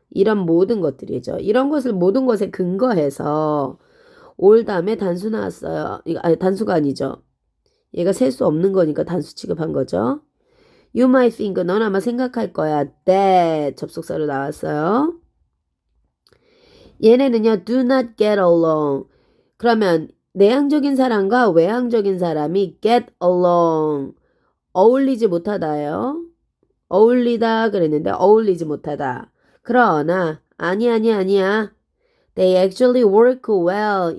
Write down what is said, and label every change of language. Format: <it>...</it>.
<ko>이런 모든 것들이죠. 이런 것을 모든 것에 근거해서 올 다음에 단수 나왔어요. 단수가 아니죠. 얘가 셀 수 없는 거니까 단수 취급한 거죠.</ko> <en>You might think,</en> <ko>넌 아마 생각할 거야. that 접속사로 나왔어요.</ko> <en>얘네는요, do not get along.</en> <ko>그러면 내향적인 사람과 외향적인 사람이 get along. 어울리지 못하다요. 어울리다 그랬는데 어울리지 못하다. 그러나 아니야.</ko> <en>They actually work well.</en>